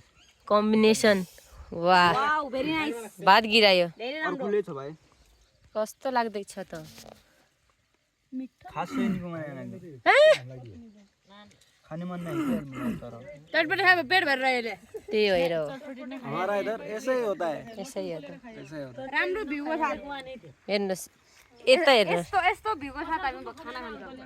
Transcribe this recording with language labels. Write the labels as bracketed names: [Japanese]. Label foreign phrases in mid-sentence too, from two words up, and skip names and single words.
[Nepali] कम्बिनेसन वाह [English] wow very nice [Nepali] भात गिरायो धेरै राम्रो अर्कोले छ भाइ कस्तो लाग्दैछ त खास छैनको खाने मन नहीं तर चटपटे खाए पेट भरेर अहिले त्यही भएर हो [Hindi] हमारा इधर ऐसे ही होता है [Nepali] यसै हो त [Hindi] ऐसे ही होता [Nepali] राम्रो भ्यूको साथ हेर्नुहोस् यता हेर्नुहोस् यस्तो यस्तो भ्यूको साथ हामी खाना खान्छ